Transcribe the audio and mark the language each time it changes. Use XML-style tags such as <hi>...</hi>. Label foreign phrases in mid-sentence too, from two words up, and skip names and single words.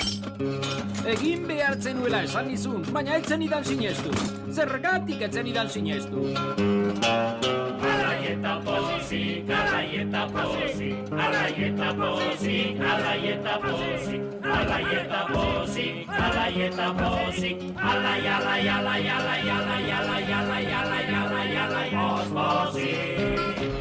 <eu>Egin behartzen nuela esan nizun, baina etzen idan sinestu. Zergatik etzen idan sinestu. Alai eta pozik, alai eta pozik, alai eta pozik, alai eta pozik, alai eta pozik, alai eta pozik, alai, alai, alai, alai, alai, alai, alai, alai, alai, alai, alai, pospozik.</eu>